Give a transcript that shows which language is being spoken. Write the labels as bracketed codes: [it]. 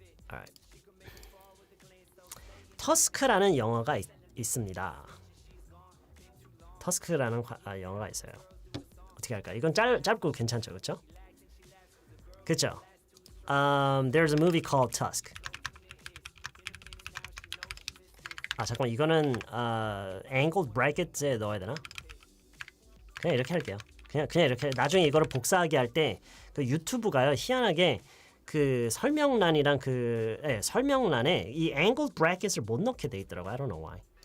[en] alright. [ko] 터스크라는 영화가 있습니다. 터스크라는 영화가 있어요. 어떻게 할까? 이건 짧고 괜찮죠, 그렇죠? 그렇죠? [en] There's a movie called Tusk. [ko] 잠깐만, 이거는 angled bracket에 넣어야 되나? 그냥 이렇게 할게요. 그냥 이렇게. 나중에 이거를 복사하게 할 때 그 유튜브가요, 희한하게 그 설명란이랑 설명란에 이 angled bracket을 못 넣게 돼 있더라고요. [en] I don't know why.